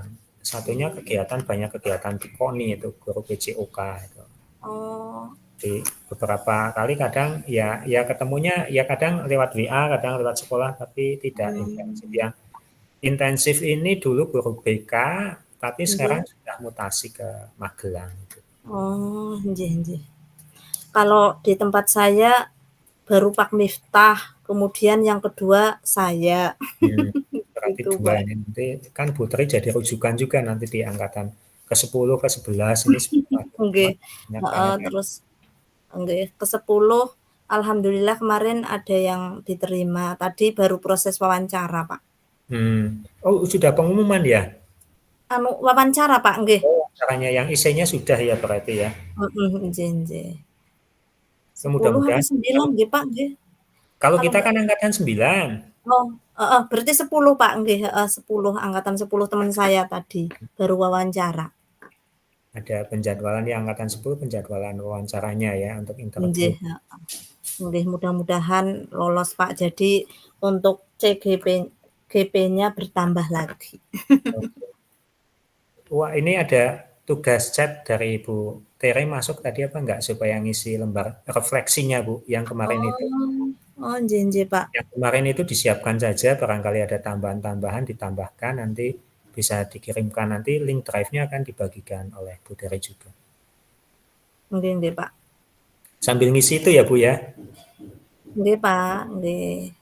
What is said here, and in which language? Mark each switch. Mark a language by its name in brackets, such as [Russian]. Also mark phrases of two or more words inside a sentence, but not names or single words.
[Indonesian] Satunya kegiatan banyak kegiatan di KONI itu guru PJOK itu. Oh, Di beberapa kali kadang ya ketemunya ya kadang lewat WA, kadang lewat sekolah tapi tidak intensif. mmm, Yang intensif ini dulu guru BK tapi sekarang nggih. sudah mutasi ke Magelang gitu. Oh, nggih, nggih. Kalau di tempat saya baru Pak Miftah, kemudian yang kedua saya, Hmm, berarti gitu, dua Pak. ini nanti kan Bu Tri jadi rujukan juga nanti di angkatan ke-10, ke-11 ini Nggih, banyak heeh, banget ya. terus nggih, ke-10 alhamdulillah kemarin ada yang diterima, tadi baru proses wawancara, Pak. Oh sudah pengumuman ya? Anu wawancara, Pak, nggih. Oh caranya yang isinya sudah ya berarti ya? Mhm, nggih, nggih. Ya 10 apa mudah-mudahan 9 kalau nggih, Pak, nggih. kalau Kalau kita nggak kan angkatan 9, oh, heeh, berarti 10, Pak, nggih, heeh, 10, angkatan 10 teman saya tadi, baru wawancara. ada penjadwalan yang angkatan 10 penjadwalan wawancaranya ya untuk interview. Nggih, heeh, nggih, mudah-mudahan lolos, Pak. Jadi untuk GP-nya bertambah lagi. Wah ini ada tugas chat dari Bu Tere masuk tadi apa enggak supaya ngisi lembar refleksinya Bu yang kemarin itu. Oh, oh, nggih, nggih, Pak. Yang kemarin itu disiapkan saja, barangkali ada tambahan-tambahan ditambahkan, nanti bisa dikirimkan, nanti link drive-nya akan dibagikan oleh Bu Tere juga. Nggih, nggih, Pak. Sambil ngisi itu ya Bu ya. Nggih, Pak, nggih.